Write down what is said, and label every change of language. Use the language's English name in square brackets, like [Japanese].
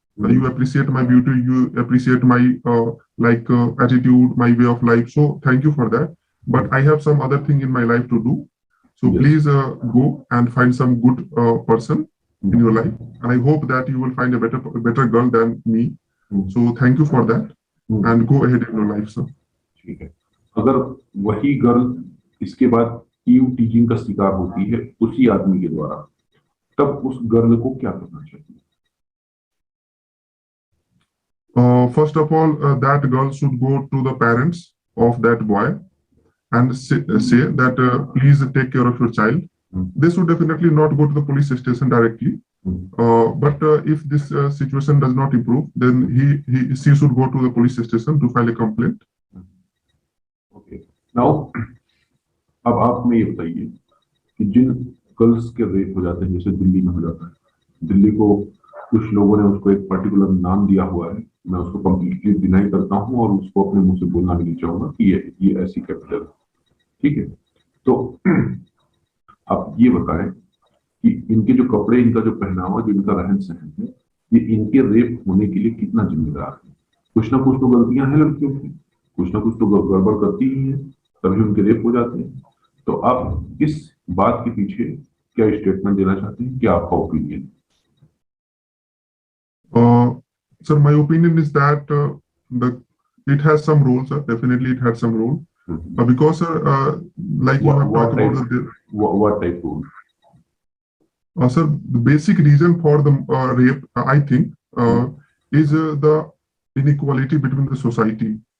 [English] You appreciate my beauty, you appreciate my attitude, my way of life. So thank you for that. But I have some other thing in my life to do. So please go and find some good person in your life. And I hope that you will find a better girl than me. So thank you for that. and go ahead in your life, sir. [Hindi] ठीक है। अगर वही girl इसके बाद eve teasing का शिकार होती है उसी आदमी के द्वारा, तब उस गर्ल को क्या करना चाहिए? [English] First of all, that girl should go to the parents of that boy and say that please take care of your child. They should definitely not go to the police station directly. But if this situation does not improve, then she should go to the police station to file a complaint. Okay. Now, [Hindi] अब आप में ये बताइए कि जिन girls के rape हो जाते हैं, जैसे दिल्ली में हो जाता है, दिल्ली को कुछ लोगों ने उसको एक पर्टिकुलर नाम दिया हुआ है, मैं उसको कंप्लीटली डिनाई करता हूं और उसको अपने मुंह से बोलना भी नहीं चाहूंगा कि ये ऐसी कैपिटल है, ठीक है? तो आप ये बताएं कि इनके जो कपड़े, इनका जो पहनावा, जो इनका रहन सहन है, ये इनके रेप होने के लिए कितना जिम्मेदार है? कुछ ना कुछ तो गलतियां हैं लड़कियों की, कुछ ना कुछ तो गड़बड़ करती ही है, तभी उनके रेप हो जाते हैं। तो आप इस बात के पीछे क्या स्टेटमेंट देना चाहते हैं? क्या आपका opinion? [English] Sir, my opinion is that it has some role, sir. Definitely, it had some role. Because, sir, like you have talked about what type role? Sir, the basic reason for the rape, I think, is the inequality between the society.